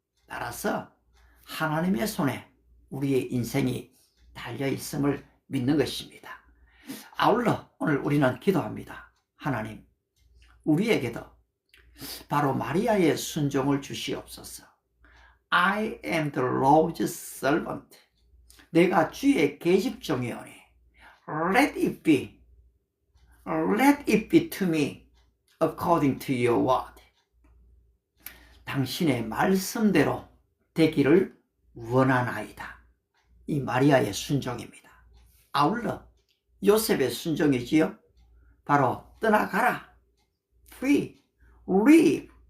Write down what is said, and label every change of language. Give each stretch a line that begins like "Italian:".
Korean: 따라서 하나님의 손에 우리의 인생이 달려 있음을 믿는 것입니다. 아울러 오늘 우리는 기도합니다. 하나님, 우리에게도 바로 마리아의 순종을 주시옵소서.
English: I am the Lord's servant.
Korean: 내가 주의 계집종이오니
English: let it be to me according to your word.
Korean: 당신의 말씀대로 되기를 원하나이다. 이 마리아의 순종입니다. 아울러 요셉의 순종이지요. 바로 떠나가라,
English: free, leave.